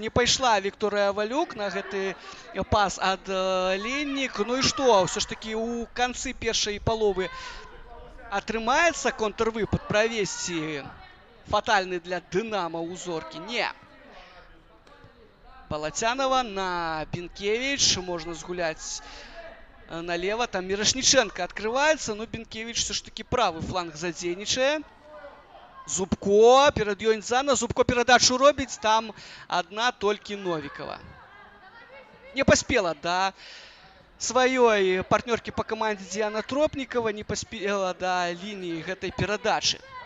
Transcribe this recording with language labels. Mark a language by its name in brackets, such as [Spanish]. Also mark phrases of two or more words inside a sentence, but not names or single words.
[Belarusian] Не пайшла Вікторыя Валюк на гэты пас ад Леннік. Ну і што, ўсё ж такі ў канцы першай паловы атрымаецца контрвыпад правесці фатальны для Дынама ў зоркі? Не. Балацянова на Бенкевич. Можна згуляць налево. Там Мірошніченко открывается. Но Бенкевич все ж таки правый фланг задзейнічае. Зубко. Перад ёй Нзана. Зубко перадачу робіць. Там одна толькі Новікова. Не паспела да сваёй партнёркі по камандзе Діана Тропнікова, не паспела да лініі гэтай перадачы.